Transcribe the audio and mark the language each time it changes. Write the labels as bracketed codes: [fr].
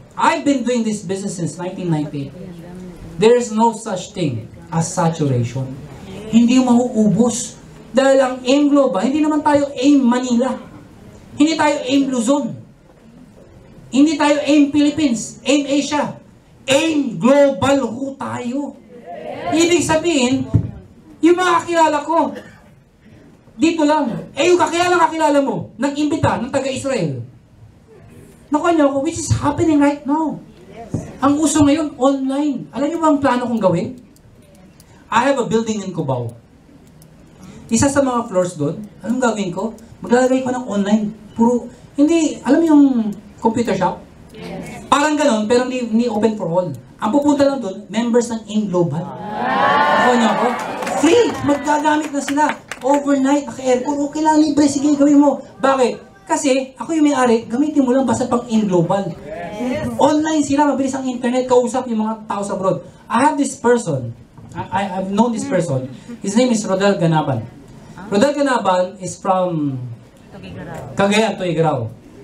[en] I've been doing this business since 1998. There's no such thing as saturation. [tl] Hindi mauubos. Dahil ang AIM Global, hindi naman tayo AIM Manila. Hindi tayo AIM Luzon. Hindi tayo AIM Philippines, AIM Asia. AIM Global ho tayo. Ibig sabihin, yung mga kakilala ko, dito lang. Yung kakilala mo, nag-imbita ng taga-Israel. Nakuha niyo ako, [en] which is happening right now. [tl] Ang uso ngayon, online. Alam niyo ba ang plano kong gawin? [en] I have a building in Cubao. [tl] Isa sa mga floors doon, anong gagawin ko? Maglalagay ko ng online. Puro, hindi, alam mo yung computer shop? Parang ganon, pero hindi open for all. Ang pupunta lang doon, members ng AIM Global. Nakuha niyo ako? Free! Maggagamit na sila. Overnight, naka-aircon, okay lang, libre, sige, gawin mo. Bakit? Kasi, ako yung may-ari, gamitin mo lang basta pang AIM Global. Online sila, mabilis ang internet, kausap yung mga tao sa abroad. [en] I have this person, I've known this person, his name is Rodel Ganaban. Rodel Ganaban is from Cagayan, Tuigaraw.